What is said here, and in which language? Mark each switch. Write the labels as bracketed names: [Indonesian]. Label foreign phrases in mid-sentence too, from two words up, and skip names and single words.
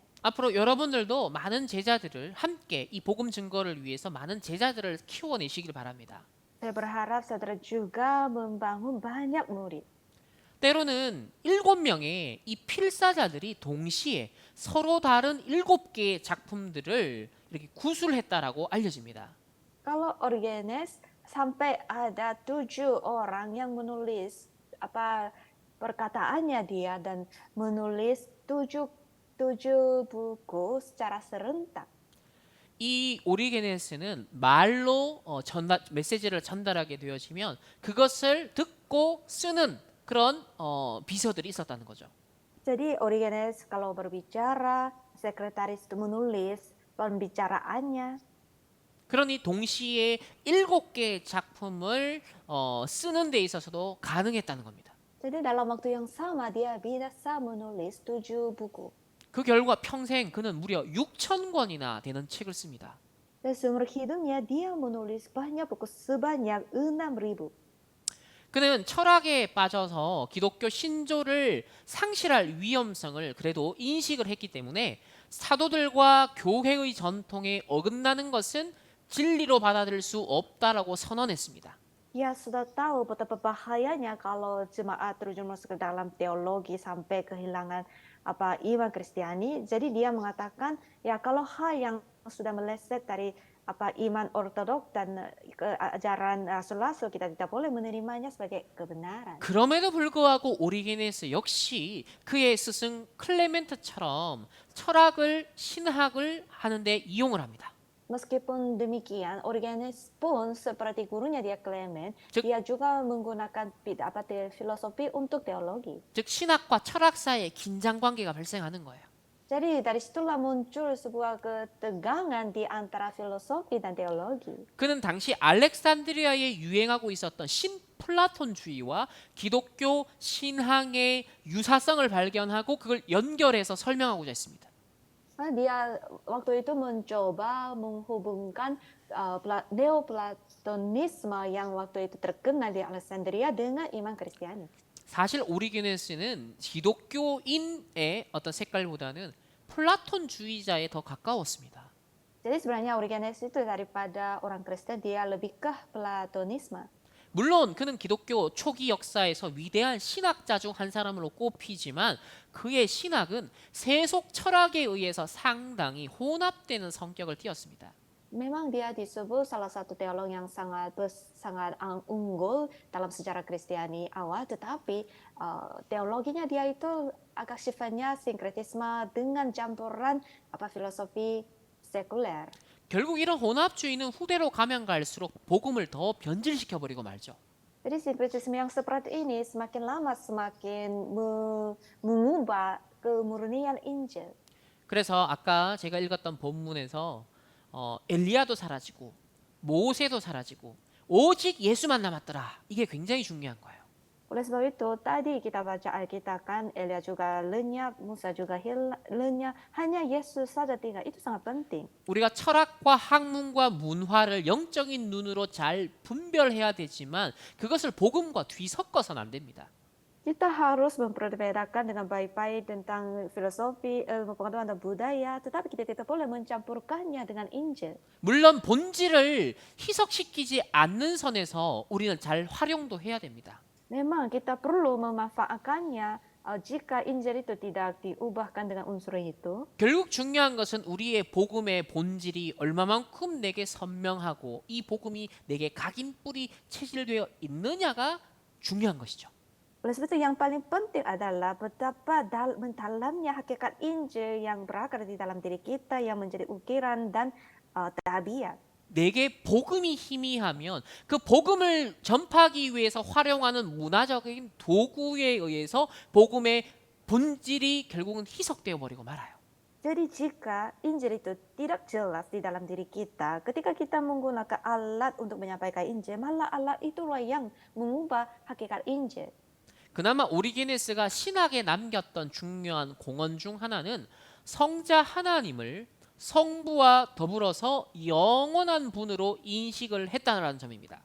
[Korean] 앞으로 여러분들도 많은 제자들을 함께 이 복음 증거를 위해서 많은 제자들을 키워내시길 바랍니다. [Indonesian] Saya berharap saudara juga membangun banyak murid. [Korean] 때로는 7명의 이 필사자들이 동시에 서로 다른 7개의 작품들을 이렇게 구술했다라고 알려집니다. [Indonesian] Kalau Origenes sampai ada 7 orang yang menulis perkataannya dia dan menulis 7 buku secara serentak. [Korean] 이 오리게네스는 말로 메시지를 전달하게 되어지면 그것을 듣고 쓰는 그런 비서들이 있었다는 거죠. [Indonesian] Jadi Origenes kalau berbicara, sekretaris itu menulis pembicaraannya. [Korean] 그러니 동시에 7개의 작품을 쓰는 데 있어서도 가능했다는 겁니다. [Indonesian] Jadi dalam waktu yang sama dia bisa menulis 7 buku. [Korean] 그 결과 평생 그는 무려 6,000권이나 되는 책을 씁니다. [Indonesian] Dan seumur hidupnya dia menulis banyak buku sebanyak 6.000. [Korean] 그는 철학에 빠져서 기독교 신조를 상실할 위험성을 그래도 인식을 했기 때문에 사도들과 교회의 전통에 어긋나는 것은 진리로 받아들일 수 없다라고 선언했습니다. [Indonesian] Dia sudah tahu betapa bahayanya kalau jemaat terjun masuk ke dalam teologi sampai kehilangan iman Kristiani. Jadi dia mengatakan ya kalau hal yang sudah meleset dari iman ortodok dan ajaran rasul-rasul kita tidak boleh menerimanya sebagai kebenaran. [Korean] 그럼에도 불구하고 오리게네스 역시 그의 스승 클레멘트처럼 철학을 신학을 하는데 이용을 합니다. [Indonesian] Meskipun demikian, Origenes pun seperti gurunya dia Clement, 즉, dia juga menggunakan filosofi untuk teologi. [Korean] 즉 신학과 철학 사이에 긴장 관계가 발생하는 거예요. [Indonesian] Jadi dari situlah muncul sebuah ketegangan di antara filosofi dan teologi. [Korean] 그는 당시 알렉산드리아에 유행하고 있었던 신플라톤주의와 기독교 신앙의 유사성을 발견하고 그걸 연결해서 설명하고자 했습니다. [Indonesian] Dia waktu itu mencoba menghubungkan Neoplatonisme yang waktu itu terkenal di Alexandria dengan iman Kristiani. [Korean] 사실 오리게네스는 기독교인의 어떤 색깔보다는 플라톤주의자에 더 가까웠습니다. [Indonesian] Jadi sebenarnya Origenes itu daripada orang Kristen dia lebih ke Platonisme. [Korean] 물론 그는 기독교 초기 역사에서 위대한 신학자 중 한 사람으로 꼽히지만 그의 신학은 세속 철학에 의해서 상당히 혼합되는 성격을 띠었습니다. [Indonesian] Memang dia disebut salah satu teolog yang sangat unggul dalam sejarah Kristiani awal, tetapi teologinya dia itu agak sifatnya sinkretisme dengan campuran filosofi sekuler. [Korean] 결국 이런 혼합주의는 후대로 가면 갈수록 복음을 더 변질시켜 버리고 말죠. [Indonesian] Jadi sinkretisme yang seperti ini semakin lama semakin mengubah kemurnian Injil. [Korean] 그래서 아까 제가 읽었던 본문에서 엘리야도 사라지고 모세도 사라지고 오직 예수만 남았더라. 이게 굉장히 중요한 거예요. [Indonesian] Oleh sebab itu, tadi kita baca Alkitab kan, Elia juga lenyap, Musa juga lenyap, hanya Yesus saja tinggal. Itu sangat penting. [Korean] 우리가 철학과 학문과 문화를 영적인 눈으로 잘 분별해야 되지만 그것을 복음과 뒤섞어서는 안 됩니다. [Indonesian] Kita harus memperbedakan dengan baik-baik tentang filosofi, ilmu pengetahuan dan budaya, tetapi kita tidak boleh mencampurkannya dengan Injil. [Korean] 물론 본질을 희석시키지 않는 선에서 우리는 잘 활용도 해야 됩니다. [Indonesian] Memang kita perlu memanfaatkannya jika Injil itu tidak diubahkan dengan unsur itu. [Korean] 결국 중요한 것은 우리의 복음의 본질이 얼마만큼 내게 선명하고 이 복음이 내게 각인뿌리 체질되어 있느냐가 중요한 것이죠. [Indonesian] Oleh sebab itu yang paling penting adalah betapa mendalamnya hakikat Injil yang berakar di dalam diri kita yang menjadi ukiran dan tabiat. [Korean] 내게 복음이 희미하면 그 복음을 전파하기 위해서 활용하는 문화적인 도구에 의해서 복음의 본질이 결국은 희석되어 버리고 말아요. [Indonesian] Jadi jika Injil itu tidak jelas di dalam diri kita, ketika kita menggunakan alat untuk menyampaikan Injil, malah alat itulah yang mengubah hakikat Injil. [Korean] 그나마 오리게네스가 신학에 남겼던 중요한 공헌 중 하나는 성자 하나님을 성부와 더불어서 영원한 분으로 인식을 했다는 점입니다.